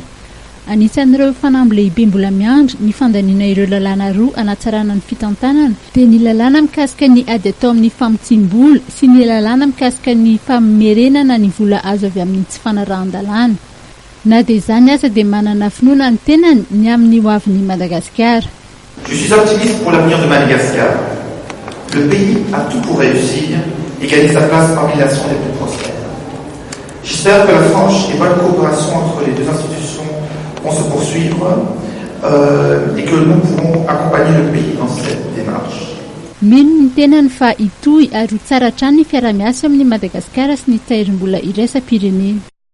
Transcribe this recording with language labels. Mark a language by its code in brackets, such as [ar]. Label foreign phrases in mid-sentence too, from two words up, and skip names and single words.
[mg] Anisan'ireo fanamby lehibe mbola miandry ny fandaniana ireo lalàna roa anatsarana ny fitantanana dia ny lalàna mikasika ny ady atao amin'ny famotsim-bola sy ny lalàna mikasika ny famerenana ny vola azo avy amin'ny tsy fanarahan-dalàna. Na dia izany aza dia manana finoana ny tenany ny amin'ny hoavin'ny Madagascar. [fr] Je suis optimiste pour l'avenir de Madagascar. Le pays a tout pour réussir et gagner sa place parmi les nations les plus prospères. J'espère que la franche et bonne coopération entre les deux institutions vont se poursuivre et que nous pourrons accompagner le pays dans cette démarche. [mg] Mino ny tenany fa itoy ary tsara hatrany ny fiaramiasa amin'ny Madagasikara sy ny tahirim-bola iraisam-pirenena.